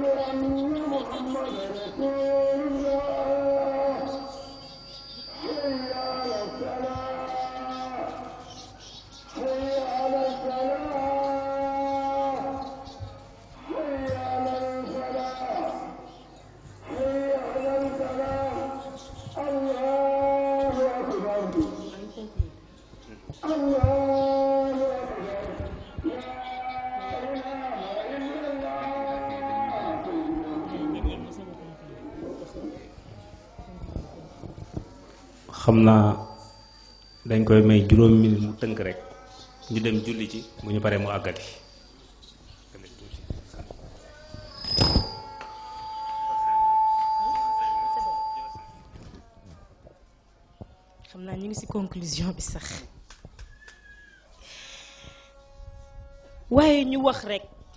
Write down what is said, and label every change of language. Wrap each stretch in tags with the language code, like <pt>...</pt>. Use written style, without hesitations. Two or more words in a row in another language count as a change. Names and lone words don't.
<ar>أن محمدا رسول الله حي على الصلاة حي على الصلاة حي على الفلاح حي على الفلاح الله أكبر الله أكبر لا إله إلا الله.</ar> <wo>xam naa dañ koy may juróomi minute mu tënk rek ñu dem julli ci bu ñu paree mu àggati. xam naa ñu ngi ci conclusion bi sax waaye ñu wax rekk</wo>